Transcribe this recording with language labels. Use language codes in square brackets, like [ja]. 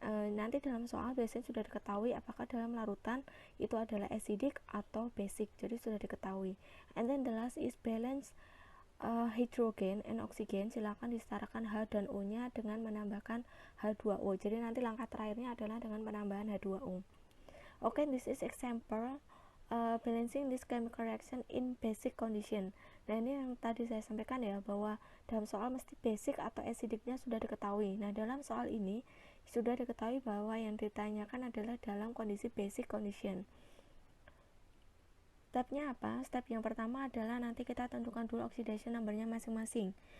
[id] Nanti dalam soal biasanya sudah diketahui apakah dalam larutan itu adalah acidic atau basic, jadi sudah diketahui. [en] And then the last is balance hidrogen and oksigen. [id] Silakan disetarakan H dan O nya dengan menambahkan H2O. Jadi nanti langkah terakhirnya adalah dengan penambahan H2O. [en] Okay, this is example balancing this chemical reaction in basic condition. [id] Nah ini yang tadi saya sampaikan ya, bahwa dalam soal mesti basic atau acidicnya sudah diketahui. Nah dalam soal ini sudah diketahui bahwa yang ditanyakan adalah dalam kondisi basic condition. Stepnya apa? Step yang pertama adalah nanti kita tentukan dulu oxidation numbernya masing-masing.